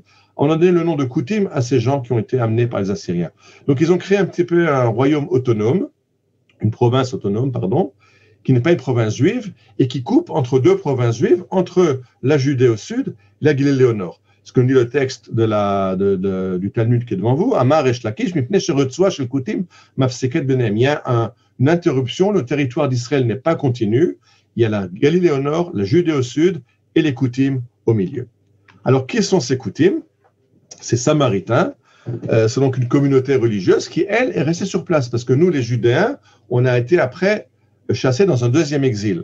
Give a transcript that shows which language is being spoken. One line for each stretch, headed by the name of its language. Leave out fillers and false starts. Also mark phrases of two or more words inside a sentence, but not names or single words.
French: On a donné le nom de Koutim à ces gens qui ont été amenés par les Assyriens. Donc ils ont créé un petit peu un royaume autonome, une province autonome, qui n'est pas une province juive, et qui coupe entre 2 provinces juives, entre la Judée au sud et la Galilée au nord. Ce que nous dit le texte du Talmud qui est devant vous,
Hebrew: אמר ריש לקיש מפני שרצועה של כותים מפסקת בינהם.
French: Il y a une interruption, le territoire d'Israël n'est pas continu, il y a la Galilée au nord, la Judée au sud et les Koutim au milieu. Alors, qui sont ces Koutim? Ces Samaritains, c'est donc une communauté religieuse qui, elle, est restée sur place, parce que nous, les Judéens, on a été après chassés dans un deuxième exil.